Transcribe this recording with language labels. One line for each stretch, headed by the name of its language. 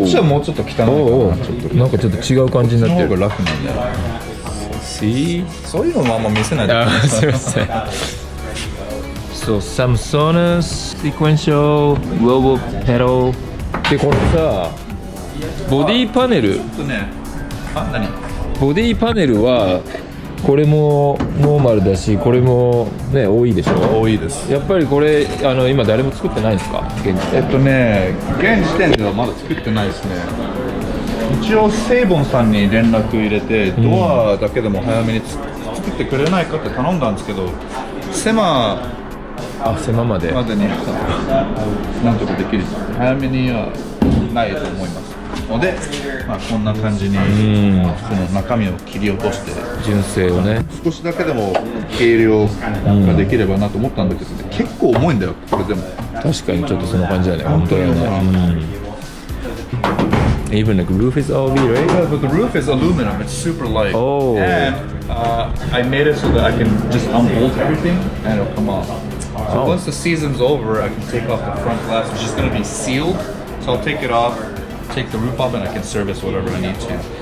Japanese: こっちはもうちょっと汚いかな。なんかちょっと違う感じになってる。こっちの方が楽なんだよ。
English: See?
Japanese: そういうのもあんま見せないで。すいません。 So some Sonos sequential Volvo pedal でこれさボディパネルちょっとね、何？ボディパネルはこれもノーマルだしこれもね多いでしょ。多いです。やっぱりこれ今誰も作ってないんですか現時点。現時点ではまだ作ってないですね。一応セイボンさんに連絡入れて、ドアだけでも早めに作ってくれないかって頼んだんですけど、狭までになんとかできる早めにはないと思いますので、まあ、こんな感じにその中身を切り落として純正をね少しだけでも軽量ができればなと思ったんだけど、結構重いんだよこれでも。確かにちょっとその感じだね本当にね。
English: Even the roof is all V, right? Yeah, but the roof is aluminum. It's super light. Oh. And I made it so that I can just unbolt everything and it'll come off. So once the season's over, I can take off the front glass, which is going to be sealed. So I'll take it off, take the roof off, and I can service whatever I need to.